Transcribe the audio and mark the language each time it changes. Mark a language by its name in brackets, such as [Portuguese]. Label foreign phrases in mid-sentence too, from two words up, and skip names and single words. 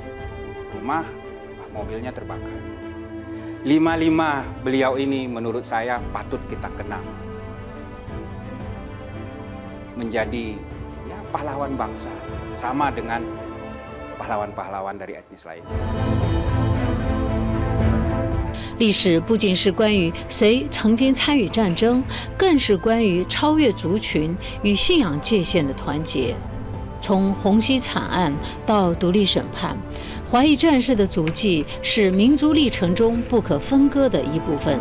[Indonesian] Rumah, mobilnya terbakar. 5 beliau ini menurut saya patut kita kenang. Menjadi ya, pahlawan bangsa, sama dengan pahlawan-pahlawan dari etnis lain. [Chinese] 历史不仅是关于谁曾经参与战争，更是关于超越族群与信仰界限的团结。从虹夕惨案到独立审判，华裔战士的足迹是民族历程中不可分割的一部分。